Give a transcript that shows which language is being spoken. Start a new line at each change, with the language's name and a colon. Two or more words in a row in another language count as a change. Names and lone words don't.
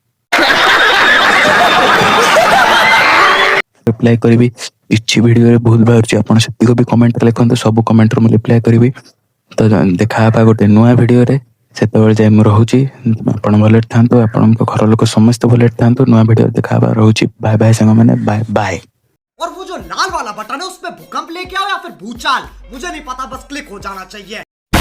Odia: ରିପ୍ଲାଏ କରିବି କିଛି ଭିଡ଼ିଓରେ ଭୁଲ ବାହାରୁଛି ଆପଣ ସେତିକି ବି କମେଣ୍ଟରେ ଲେଖନ୍ତୁ, ସବୁ କମେଣ୍ଟରେ ମୁଁ ରିପ୍ଲାଏ କରିବି। ତ ଦେଖା ହେବା ଗୋଟେ ନୂଆ ଭିଡ଼ିଓରେ, ସେତେବେଳେ ଯାଏ ମୁଁ ରହୁଛି। ଆପଣ ଭଲରେ ଥାନ୍ତୁ, ଆପଣଙ୍କ ଘର ଲୋକ ସମସ୍ତେ ଭଲରେ ଥାନ୍ତୁ। ନୂଆ ଭିଡ଼ିଓରେ ଦେଖା ହେବା, ରହୁଛି।
English: bye bye
Odia: ସାଙ୍ଗମାନେ,
English: bye bye.
Hindi: और वो जो लाल वाला बटन है उस पे भूकंप लेके आओ या फिर भूचाल, मुझे नहीं पता, बस क्लिक हो जाना चाहिए।